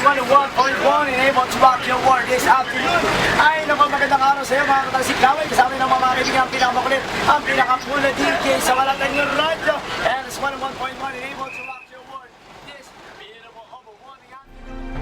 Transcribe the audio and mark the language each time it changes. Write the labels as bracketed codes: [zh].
[en] 101.1 and able to rock your world this afternoon. [tl] Ay, naku, magandang araw sa iyo mga katalsiklaway. Kasama ng mga kaibigan ang pinakamakulit, ang pinakapula DJ sa Malatang ng radyo. [en] And it's 101.1 and able to rock your world this beautiful overwhelming afternoon.